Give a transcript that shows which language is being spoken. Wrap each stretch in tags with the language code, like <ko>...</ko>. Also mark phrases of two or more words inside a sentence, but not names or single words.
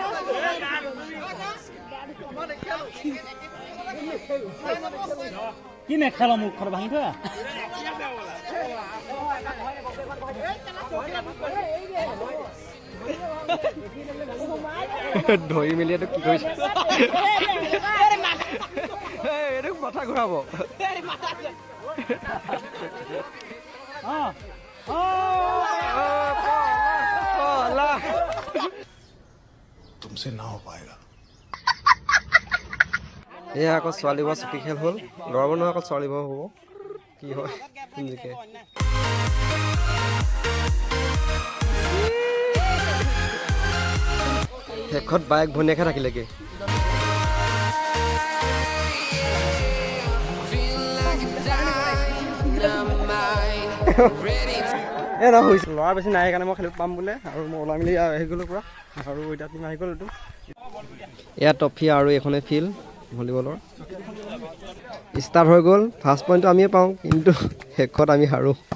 <as>কি নেখেল মোক ঘৰ ভাঙি থোৱা ধৰি মেলি এইটো কি কৰিছে এইটো মাথা ঘূৰাব</as> <hi>तुमसे ना हो पाएगा</hi> <as>এয়া আকৌ ছোৱালীবোৰৰ চকী খেল হ'ল ল'ৰাব নহয় আকৌ ছোৱালীবোৰ হ'ব কি হয় জিকে শেষত বাইক ভনীয়েকে থাকিলেগে ল'ৰা বেছি নাই সেইকাৰণে মই খেলিব পাম বোলে আৰু মই ওলাই মেলি আহি গ'লোঁ পূৰা আৰু এতিয়া তুমি আহি গ'ল এইটো এয়া ট্ৰফি আৰু এইখনে</as> <en>field volleyball</en> <as>ষ্টাৰ্ট হৈ গ'ল</as> <en>first point</en> <as>আমিয়ে পাওঁ কিন্তু শেষত আমি হাৰোঁ</as>